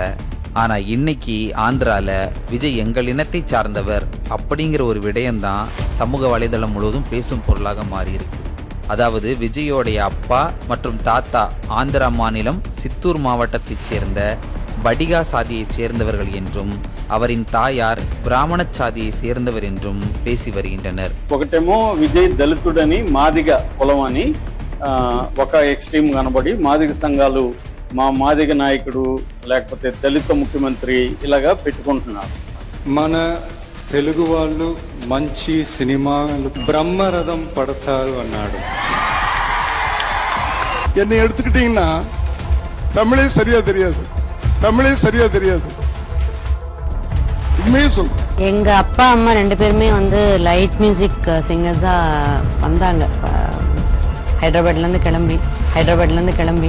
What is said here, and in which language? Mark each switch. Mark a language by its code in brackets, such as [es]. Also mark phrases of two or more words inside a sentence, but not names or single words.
[ta] ஆனால் இன்னைக்கு ஆந்திராவில் விஜய் எங்கள் இனத்தை சார்ந்தவர் அப்படிங்கிற ஒரு விடயம்தான் சமூக வலைதளம் முழுவதும் பேசும் பொருளாக மாறியிருக்கு. அதாவது விஜயோடைய அப்பா மற்றும் தாத்தா ஆந்திரா மாநிலம் சித்தூர் மாவட்டத்தைச் சேர்ந்த படிகா சாதியைச் சேர்ந்தவர்கள் என்றும் அவரின் தாயார் பிராமண சாதியை சேர்ந்தவர் என்றும் பேசி வருகின்றனர். [te] ఒకటేమో విజయ్ దళితుడని మాదిగ కులమని ఒక ఎక్స్ట్రీమ్ కనబడి మాదిగ సంఘాలు మా మాదిగ నాయకుడు లేకపోతే దళిత ముఖ్యమంత్రి ఇలాగా పెట్టుకుంటున్నారు. మన తెలుగు వాళ్ళు మంచి సినిమాలు బ్రహ్మరథం పడతారు అన్నాడు. [ta] என்னை எடுத்துக்கிட்டீங்கன்னா தமிழே சரியா தெரியாது, தமிழே சரியா தெரியாது. உண்மையே சொல். எங்க அப்பா அம்மா 2 பேருமே [en] light music singers [ta] வந்தாங்க. ஹைதராபாத்ல இருந்து கிளம்பி